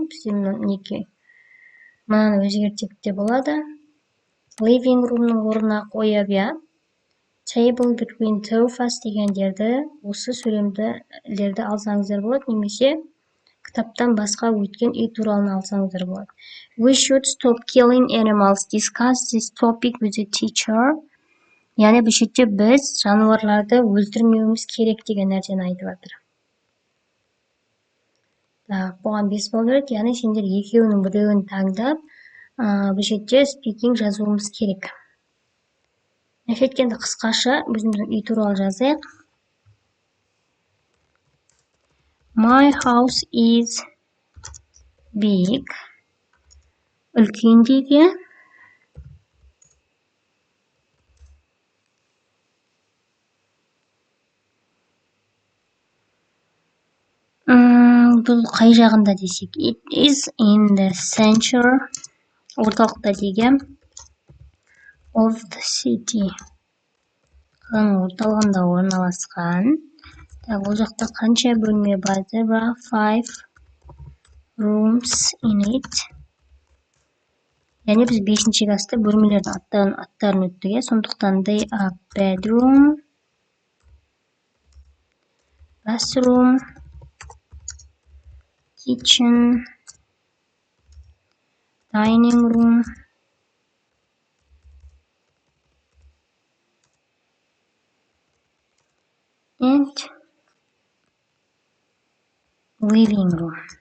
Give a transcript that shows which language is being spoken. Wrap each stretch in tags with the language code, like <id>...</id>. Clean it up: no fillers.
<kk>Бізде мынаны өзгертсек те болады. Living roomның орнына қойып,</kk> <en>table between sofas</en> <kk>дегендерді, осы сөйлемдерді алсаңыздар болады, немесе кітаптан басқа өткен үй туралы алсаңыздар болады.</kk> <en>We should stop killing animals. Discuss this topic with the teacher.</en> <kk>Яғни бұл жерде біз жануарларды өлтірмеуіміз керек деген нәрсені айтып жатыр. Бұған 5 балл береді. Яғни сендер екеуінің біреуін таңдап, бұл жерде speaking жазуымыз керек. Әйткенде қысқаша өзіміздің үй туралы жазайық.</kk> <en>My house is big.</en> <kk>Үлкен дейді. Бұл қай жағында десек?</kk> <en>It is in the center.</en> <kk>Орталықта деген.</kk> <en>Of the city.</en> <kk>Орталығында орналасқан. Ол жақта қанша бөлме бар?</kk> <en>There are 5 rooms in it.</en> <kk>Яғни біз 5-ші класста бөлмелердің аттарын өттік. Сондықтан</kk> <en>they are bedroom, bathroom, kitchen, dining room, and living room.</en>